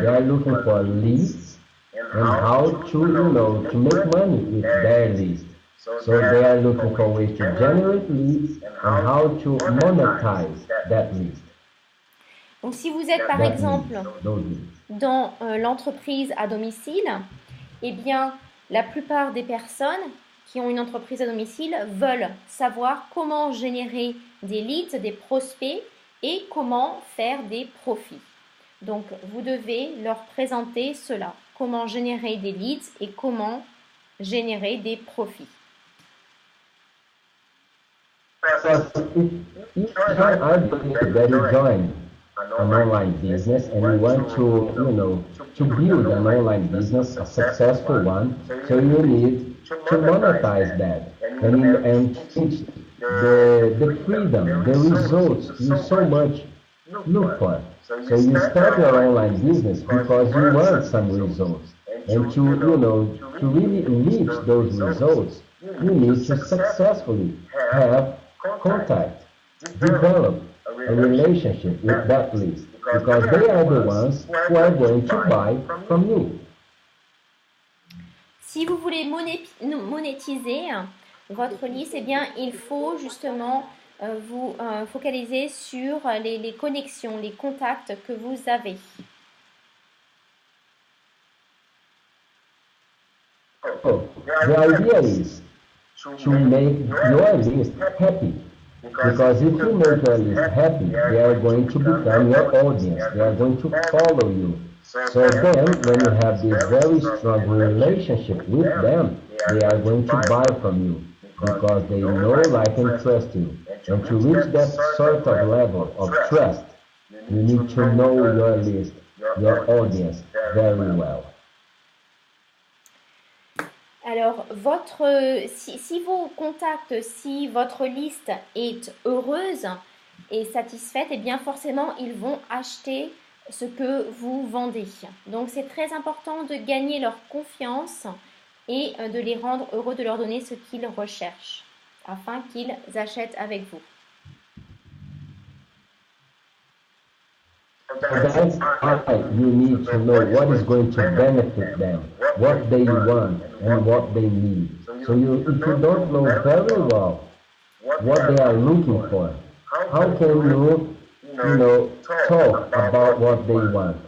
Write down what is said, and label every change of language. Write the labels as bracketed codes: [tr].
[en] They are looking for leads and how to make money with their leads. So they are looking for ways to generate leads and how to monetize that lead. [fr] Donc, si vous êtes par exemple dans l'entreprise à domicile, eh bien, la plupart des personnes qui ont une entreprise à domicile veulent savoir comment générer des leads, des prospects et comment faire des profits. Donc, vous devez leur présenter cela, comment générer des leads et comment générer des profits. [en] If I believe that you join an online business and you want to build an online business, a successful one, so you need to monetize that and teach the freedom, the results you so much look for. So you start your online business because you want some results, and to really reach those results, you need to successfully have contact, develop a relationship with that list, because they are the ones who are going to buy from you. [fr] Si vous voulez monétiser votre liste, eh bien, il faut justement vous focaliser sur les connexions, les contacts que vous avez. [en] So, the idea is to make your list happy. Because if you make your list happy, they are going to become your audience. They are going to follow you. So then, when you have this very strong relationship with them, they are going to buy from you because they know, like, and trust you. And to reach that sort of level of trust, you need to know your list, your audience very well. [fr] Alors, si vos contacts, si votre liste est heureuse et satisfaite, eh bien forcément, ils vont acheter ce que vous vendez. Donc, c'est très important de gagner leur confiance et de les rendre heureux, de leur donner ce qu'ils recherchent afin qu'ils achètent avec vous. [en] That's why you need to know what is going to benefit them, what they want, and what they need. So if you don't know very well what they are looking for, how can you talk about what they want?